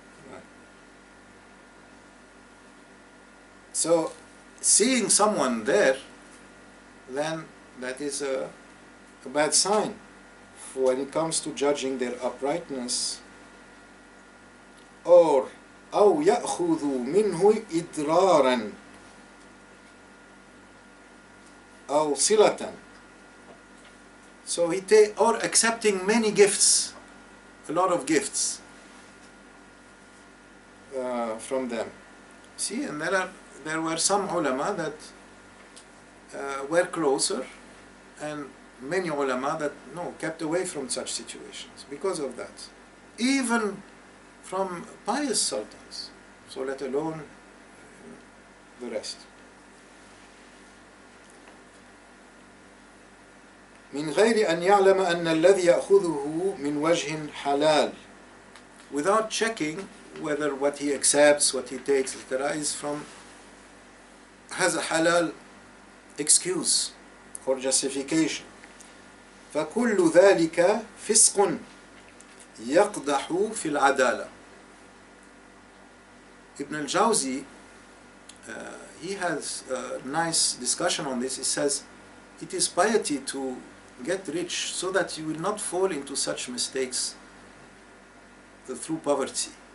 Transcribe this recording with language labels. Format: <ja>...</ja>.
<en>Right. So, seeing someone there, then that is a bad sign when it comes to judging their uprightness. Or</en> <ar>أو يأخذ منه إدرارا أو صلة.</ar> <en>So or accepting many gifts, a lot of gifts from them. See, and there were some ulama that were closer, and many ulama that kept away from such situations because of that. Even from pious sultans, so let alone the rest.</en> <ar>من غير أن يعلم أن الذي يأخذه من وجه حلال,</ar> <en>without checking whether what he accepts, what he takes, etc., has a halal excuse or justification.</en> <ar>فكل ذلك فسق يقدح في العدالة.</ar> <en>Ibn al-Jawzi, he has a nice discussion on this. He says, it is piety to get rich so that you will not fall into such mistakes through poverty.</en>